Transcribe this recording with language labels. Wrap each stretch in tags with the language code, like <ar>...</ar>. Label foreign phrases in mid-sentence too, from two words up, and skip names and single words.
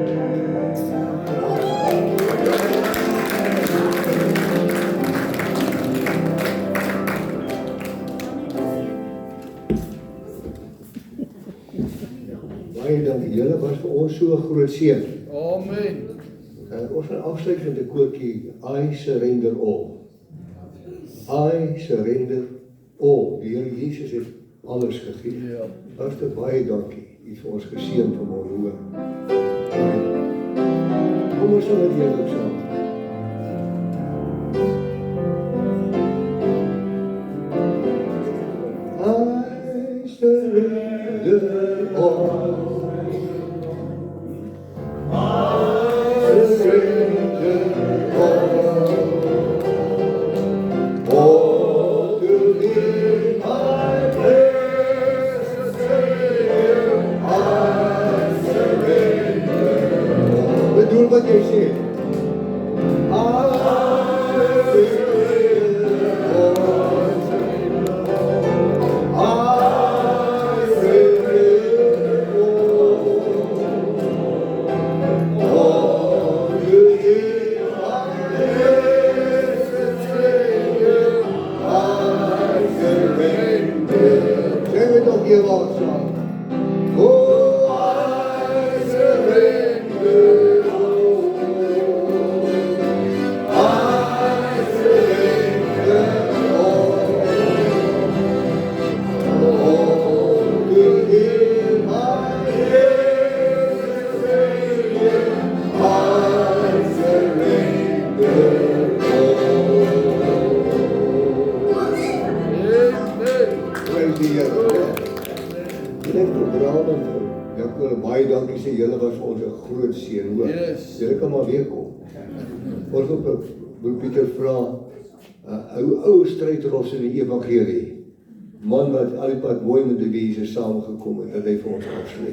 <af>Baie dankie, julle was vir ons so 'n groot seën. Amen. Ons gaan afsluit met 'n koortjie,</af> <en>I surrender all. I surrender all.</en> <af>Die Here Jesus het alles gegee. Ja. Pastor, baie dankie. U het vir ons geseën vanmôre, hoor. Kom ons sing dit julle saam.</af> <en>I surrender all. I surrender all to Thee, my blessed Savior. I surrender all.</en> <af>Bedoel wat jy sê.</af> <en>I surrender all. I surrender all to Thee, my blessed Savior. I surrender.</en> <af>Sing it nog een keer saam.</af> <en>Oh, I surrender all. I surrender all. All to Thee, my blessed Savior. I surrender all.</en> <af>Amen. Praise die Here. Net program en ek wil baie dankie sê, julle was vir ons 'n groot seën, hoor. Yes. Julle kan maar weer kom. Ons wil Pieter vra, ou strydros in die evangelie, man wat al die pad mooi met die mense saamgekom het, dat hy vir ons afsluit.</af>